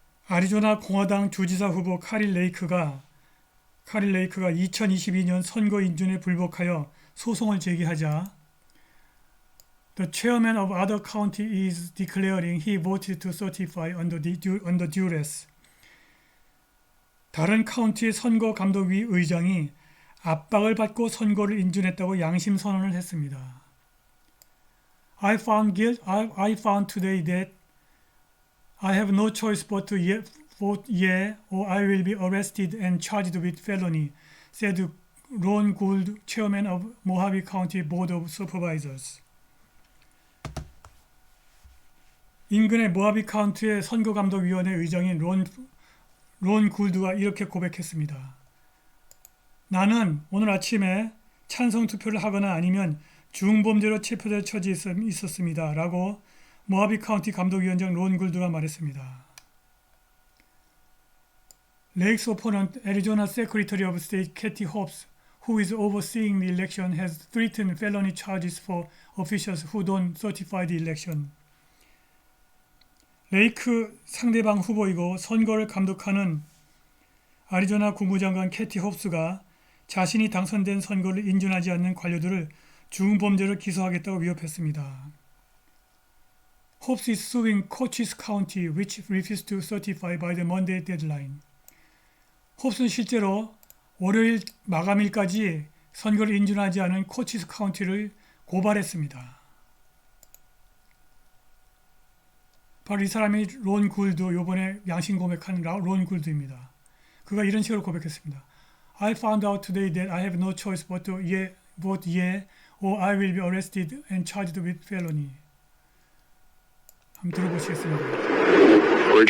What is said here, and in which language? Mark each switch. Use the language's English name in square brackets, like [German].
[Korean] 애리조나 공화당 주지사 후보 카리 레이크가 2022년 선거 인준에 불복하여 소송을 제기하자 [English] The chairman of other county is declaring he voted to certify under duress. [Korean] 다른 카운티의 선거감독위 의장이 압박을 받고 선거를 인준했다고 양심 선언을 했습니다. [English] I found today that I have no choice but to vote yeah or I will be arrested and charged with felony, said Ron Gould, chairman of Mojave County Board of Supervisors. [Korean] 인근의 모하비 카운티의 선거감독위원회 의장인 론 굴드가 이렇게 고백했습니다. 나는 오늘 아침에 찬성 투표를 하거나 아니면 중범죄로 체포될 처지에 있었습니다. 라고 모하비 카운티 감독위원장 론 굴드가 말했습니다. [English] Lake's opponent, Arizona Secretary of State Katie Hobbs, who is overseeing the election, has threatened felony charges for officials who don't certify the election. [Korean] 레이크 상대방 후보이고 선거를 감독하는 애리조나 국무장관 캐티 홉스가 자신이 당선된 선거를 인준하지 않는 관료들을 중범죄로 기소하겠다고 위협했습니다. [English] Hobbs is suing Cochise County, which refused to certify by the Monday deadline. [Korean] 홉스는 실제로 월요일 마감일까지 선거를 인준하지 않은 코치스 카운티를 고발했습니다. 바로 이 사람이 론 굴드, 요번에 양심 고백한 론 굴드입니다. 그가 이런 식으로 고백했습니다. [English] I found out today that I have no choice but to vote yeah or I will be arrested and charged with felony. [Korean] 한번 들어보시겠습니다.